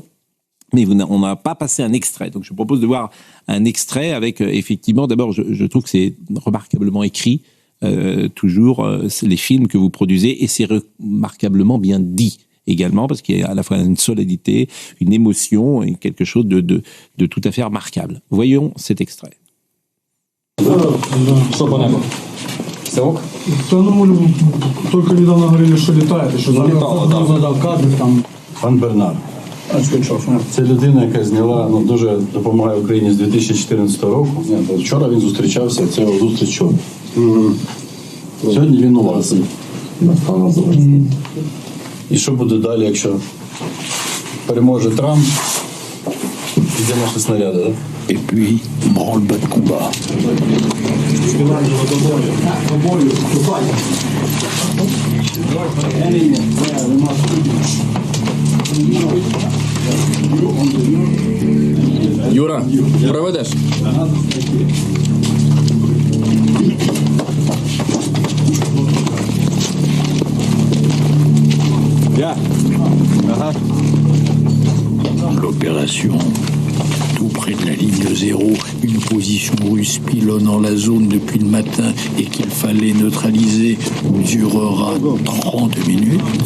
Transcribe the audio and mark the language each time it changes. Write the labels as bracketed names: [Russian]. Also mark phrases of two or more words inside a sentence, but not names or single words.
[French] Mais on n'a pas passé un extrait. Donc je propose de voir un extrait avec, effectivement, d'abord, je trouve que c'est remarquablement écrit, toujours, les films que vous produisez, et c'est remarquablement bien dit également, parce qu'il y a à la fois une solidité, une émotion, et quelque chose de tout à fait remarquable. Voyons cet extrait. [Russian] Что по небу? Все ок? Только недавно говорили, что [Ukrainian] літаєте, що задав кадр там. Пан Бернар. Це людина, яка зняла, дуже допомагає Україні з 2014 року. Вчора він зустрічався, це його зустріч вчора. Сьогодні він у вас. І що буде далі, якщо переможе Трамп, йде наші снаряди, так? [French] Et puis, branle-bas de combat. [Ukrainian] Юра, проведеш? [French] L'opération, tout près de la ligne 0, une position russe pilonnant la zone depuis le matin et qu'il fallait neutraliser, durera 30 minutes.